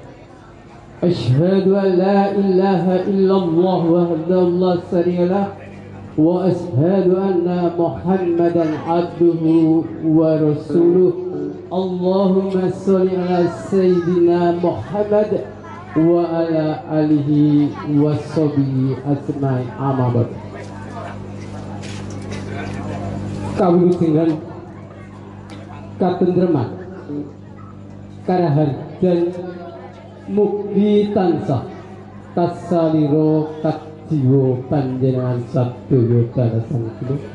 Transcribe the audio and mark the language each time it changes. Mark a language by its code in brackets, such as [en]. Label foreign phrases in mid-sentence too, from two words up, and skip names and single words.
[ar] أشهد أن لا إله إلا الله وحده لا شريك له وأشهد أن محمدا عبده ورسوله. اللهم صل على سيدنا محمد وعلى آله وصحبه أجمعين. أما بعد. [jv] Kawulujengan katentreman karaharjan mugi tansah kasalira kajiwa panjenengan sadaya dalasan kula.